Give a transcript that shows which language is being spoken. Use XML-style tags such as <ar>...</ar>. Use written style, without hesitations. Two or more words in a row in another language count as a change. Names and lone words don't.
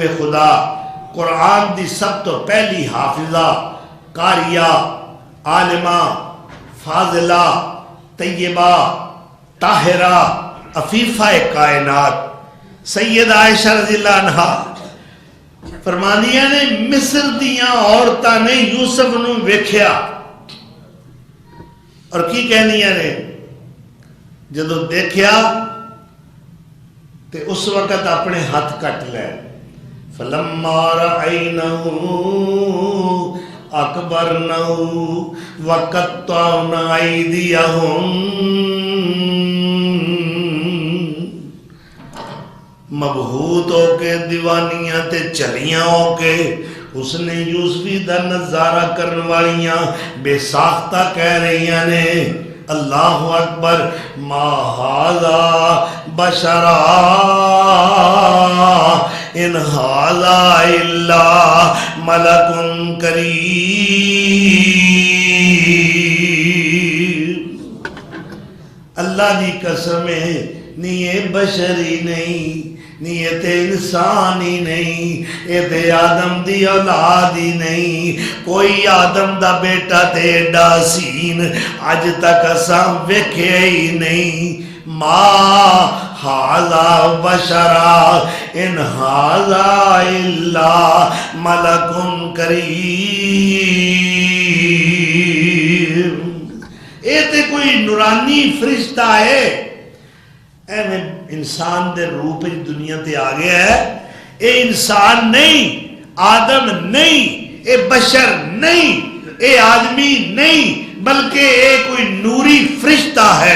<pa>خدا, قرآن دی سب تو پہلی حافظہ, قاریہ, عالمہ, فاضلہ, طیبہ, طاہرہ, عفیفہ کائنات سید عائشہ رضی اللہ عنہا فرمانیاں نے مصر دیاں عورتاں نے یوسف نو ویکھیا اور کی کہنیاں نے جدو دیکھیا تے اس وقت اپنے ہاتھ کٹ لے.</pa> <ar>فلما رأینہو اکبرنہو وقطعنا ایدیہم.</ar> <pa>مبہوت ہو کے دیوانیاں تے چلیاں ہو کے اس نے یوسفی دا نظارہ کرن والیاں بے ساختہ کہہ رہیاں نے</pa> <ar>اللہ اکبر ما ھذا بشرا ان ھذا الا ملک کریم.</ar> <pa>اللہ دی قسم ہے نی یہ بشری نہیں, نی یہ تے انسان ہی نہیں, یہ تے آدم دی اولاد ہی نہیں. کوئی آدم دا بیٹا تے ایڈا حسین اج تک اساں ویکھے ہی نہیں.</pa> <ar>ما ھذا بشرا ان ھذا الا ملک کریم.</ar> <pa>یہ تے کوئی نورانی فرشتہ ہے, انسان دے روپ دنیا تے آ گیا ہے. اے انسان نہیں، آدم نہیں، اے بشر نہیں، اے آدمی نہیں، بلکہ اے کوئی نوری فرشتہ ہے۔</pa>